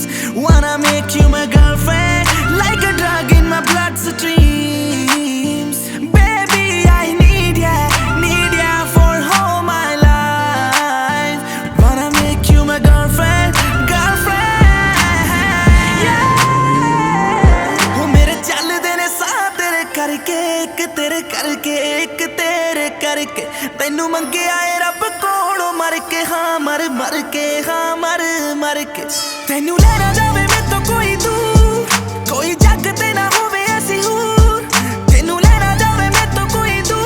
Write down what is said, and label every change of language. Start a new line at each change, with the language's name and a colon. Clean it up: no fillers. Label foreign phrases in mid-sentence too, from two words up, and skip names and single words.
English: Wanna make you my girlfriend, like a drug in my bloodstreams. Baby, I need ya for all my life. Wanna make you my girlfriend, yeah.
Punjabi: ਓਹ, ਮੇਰੇ ਚੱਲਦੇ ਨੇ ਸਾਥ ਤੇਰੇ ਕਰਕੇ, ਇੱਕ ਤੇਰੇ ਕਰਕੇ, ਇੱਕ ਤੇਰੇ ਕਰਕੇ. ਤੈਨੂੰ ਮੰਗਿਆ ਏ ਰੱਬ ਕੋਲੋਂ ਮਰ ਕੇ ਹਾਂ ਮਰ ਕੇ ਹਾਂ ਮਰ ਕੇ ਤੈਨੂੰ ਲੈਣਾ ਜਾਵੇ ਮੈਂ ਤੋ ਕੋਈ ਦੂਰ ਕੋਈ ਜੱਗ ਤੇ ਨਾ ਹੋਵੇ ਐਸੀ ਹੂਰ ਤੈਨੂੰ ਲੈਣਾ ਜਾਵੇ ਮੈਂ ਤੋ ਕੋਈ ਦੂਰ